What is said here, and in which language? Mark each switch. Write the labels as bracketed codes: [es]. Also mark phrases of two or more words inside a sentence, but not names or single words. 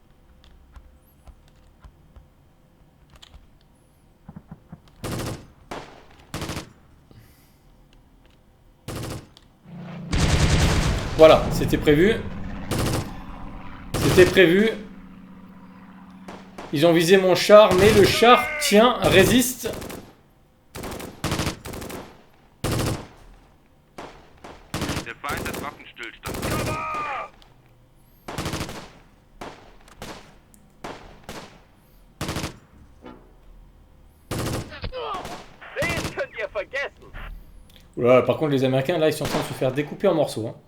[fr] Voilà, c'était prévu. C'était prévu. Ils ont visé mon char, mais le char tient, résiste. [de] Der Feind hat Waffenstillstand. Den könnt ihr vergessen. [fr] Oula, par contre, les Américains, là, ils sont en train de se faire découper en morceaux. Hein.